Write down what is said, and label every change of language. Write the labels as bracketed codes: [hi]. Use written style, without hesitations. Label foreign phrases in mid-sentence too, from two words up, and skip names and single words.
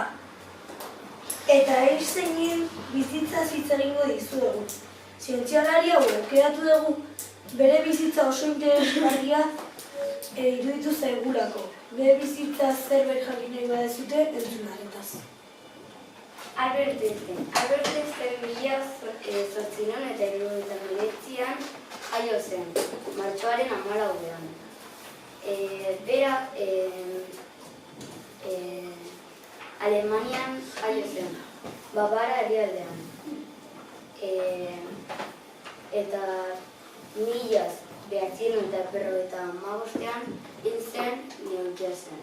[eu] Eta Einsteinen bizitza hitz egingo dizuegu. Zientzialari hau aukeratu dugu bere bizitza oso interesgarria iruditu zaigulako. Bere bizitza zerbait jakin nahi baduzue entzunarretaz. Albert Einstein. Albert Einstein 1879an jaio zen, martxoaren 14ean. Bera Alemanian jaio zen, Bavaria herrialdean. Eta 1955ean hil zen New Jerseyn.